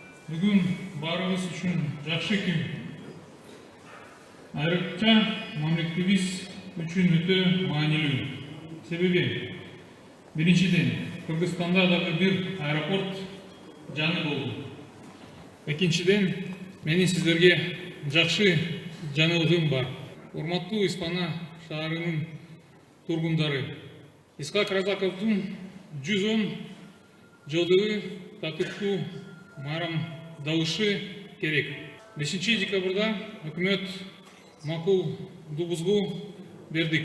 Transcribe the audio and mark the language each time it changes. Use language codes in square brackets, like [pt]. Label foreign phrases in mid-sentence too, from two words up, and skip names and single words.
[kk] Бүгін барыбыз үшін жақсы күн. Айрықша мамлекетіміз үшін өте маңызды. Себебі біріншіден Кыргызстанда дағы бір аэропорт жаңы болды. Екіншіден менің сіздерге жақсы жаңалығым бар. [ky] Урматтуу Испана шаарынын тургундары, Исхак Разаковдун 110 жылдыгы татыктуу майрамдалышы керек. 5 декабрда өкмөт макулдуубузду бердик.